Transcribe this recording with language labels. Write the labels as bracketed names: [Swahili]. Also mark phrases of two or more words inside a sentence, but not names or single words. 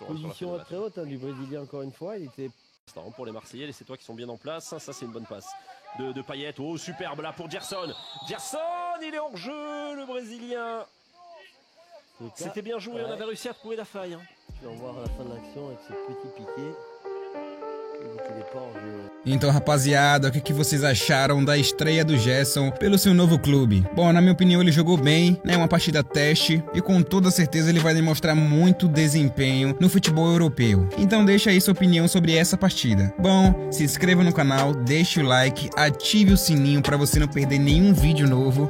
[French] position très haute du Brésilien encore une fois. Il était... Pour les Marseillais, c'est toi qui sont bien en place. Ça c'est une bonne passe de Payet. Oh, superbe là pour Gerson. Gerson, il est hors jeu, le Brésilien. C'était bien joué, on avait réussi à trouver la faille. Tu vas voir à la fin de l'action avec ce petit piqué. [Portuguese] Então, rapaziada, o que vocês acharam da estreia do Gerson pelo seu novo clube? Bom, na minha opinião ele jogou bem, né? Uma partida teste e com toda certeza ele vai demonstrar muito desempenho no futebol europeu. Então deixa aí sua opinião sobre essa partida. Bom, se inscreva no canal, deixe o like, ative o sininho para você não perder nenhum vídeo novo.